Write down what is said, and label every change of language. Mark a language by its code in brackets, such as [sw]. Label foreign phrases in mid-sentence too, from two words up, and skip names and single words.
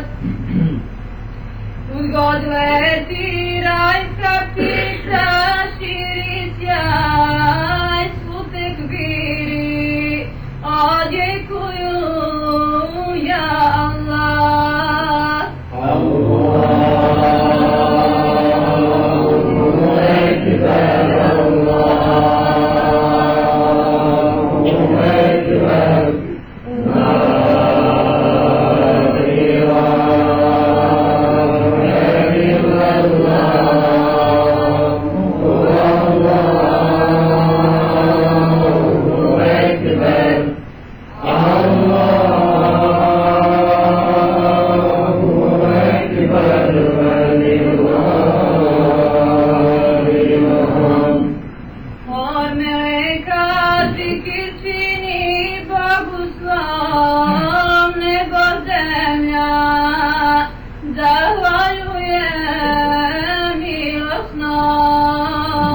[bs] Kud god leti rajska ptica, širi sjaj, svu tekbiri odjekuju ja Allah. [ar] الله أكبر، الله أكبر, la إله إلا الله، الله أكبر، الله أكبر، ولله [bs] Hor meleka zikir čini Bogu svom, nego zemlja zahvaljuje milosnom.